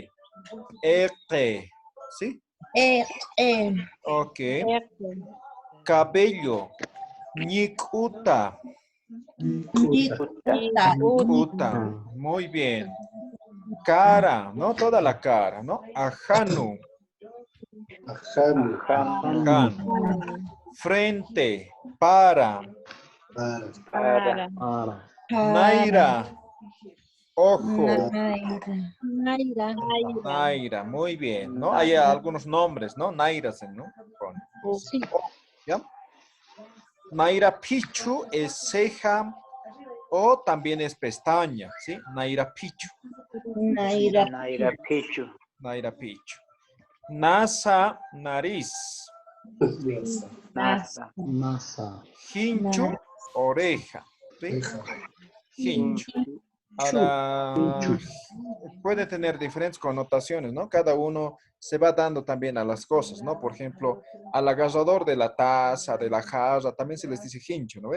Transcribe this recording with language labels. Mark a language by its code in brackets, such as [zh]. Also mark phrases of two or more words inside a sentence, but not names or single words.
[es] Eque, ¿sí? Ok. Cabello, ñicuta. Uta, muy bien. Cara, ¿no? Toda la cara, ¿no? [ay] Ajanu, Ajano. jan. [es] Frente, para. [ay] Para. [es] Naira, ojo. [ay] Naira. Naira, [es] muy bien, ¿no? Hay algunos nombres, ¿no? Nairas, ¿no? Sí. ¿Ya? [ay] Naira Pichu [es] es ceja o también es pestaña, ¿sí? [ay] Naira Pichu. Naira. Naira Pichu. Naira Pichu. Nasa, nariz. Nasa. Masa. Hinchu, [es] oreja. ¿Sí? Hinchu. Ahora, puede tener diferentes connotaciones, ¿no? Cada uno se va dando también a las cosas, ¿no? Por ejemplo, al agarrador de la taza, de la jarra, también se les dice hincho, ¿no ve?